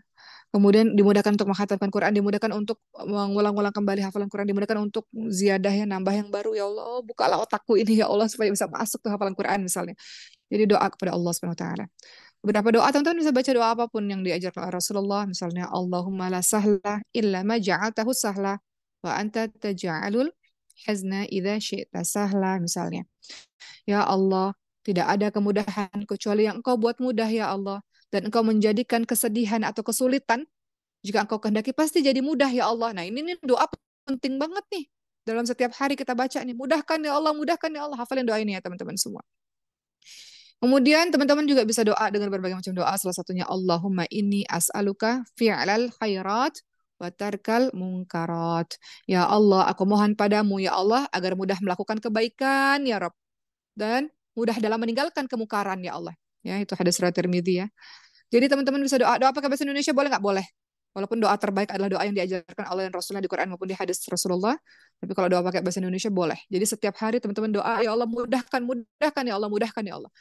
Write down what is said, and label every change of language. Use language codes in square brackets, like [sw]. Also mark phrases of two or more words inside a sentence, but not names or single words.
[id] Kemudian dimudahkan untuk menghatamkan Quran, dimudahkan untuk mengulang-ulang kembali hafalan Quran, dimudahkan untuk ziyadah ya, nambah yang baru ya Allah. Bukalah otakku ini ya Allah supaya bisa masuk ke hafalan Quran misalnya. Jadi doa kepada Allah [ar] سبحانه وتعالى. [id] Beberapa doa teman-teman bisa baca doa apapun yang diajarkan oleh Rasulullah, misalnya [ar] اللهم لا سهل إلا ما جعلته سهلا وأنت تجعل الحزن إذا شئت سهلا [id] misalnya. Ya Allah, tidak ada kemudahan kecuali yang Engkau buat mudah ya Allah, dan Engkau menjadikan kesedihan atau kesulitan jika Engkau kehendaki pasti jadi mudah ya Allah. Nah, ini nih doa penting banget nih. Dalam setiap hari kita baca nih, mudahkan ya Allah, mudahkan ya Allah. Hafalin doa ini ya teman-teman semua. Kemudian teman-teman juga bisa doa dengan berbagai macam doa. Salah satunya [ar] اللهم إني أسألك فعل الخيرات وترك المنكرات. [id] Ya Allah, aku mohon padamu ya Allah agar mudah melakukan kebaikan ya Rabb, dan mudah dalam meninggalkan kemungkaran ya Allah. Ya, itu hadis riwayat Tirmidzi ya. Jadi teman-teman bisa doa. Doa pakai bahasa Indonesia boleh nggak? Boleh. Walaupun doa terbaik adalah doa yang diajarkan oleh Rasulullah di Quran maupun di hadis Rasulullah. Tapi kalau doa pakai bahasa Indonesia boleh. Jadi setiap hari teman-teman doa, ya Allah mudahkan, mudahkan ya Allah, mudahkan ya Allah.